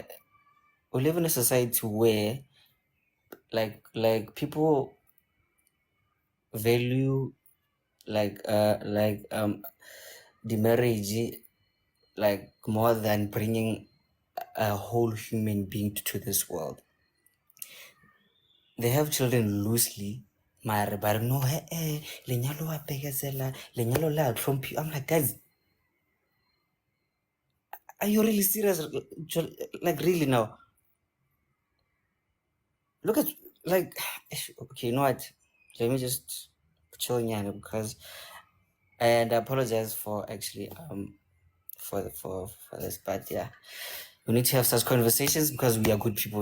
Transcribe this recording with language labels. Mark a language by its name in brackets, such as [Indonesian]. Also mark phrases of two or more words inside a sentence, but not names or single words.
[English] We live in a society where like people value the marriage like more than bringing a whole human being to this world. They have children loosely. Mare but no, [Southern Sotho] lenyalo wa pekezela, lenyalo la tlhomphi. [English] I'm like, guys, are you really serious? Like really now? Look at like okay, you know what? Let me just chill here because and I apologize for actually for this, but yeah, we need to have such conversations because we are good people.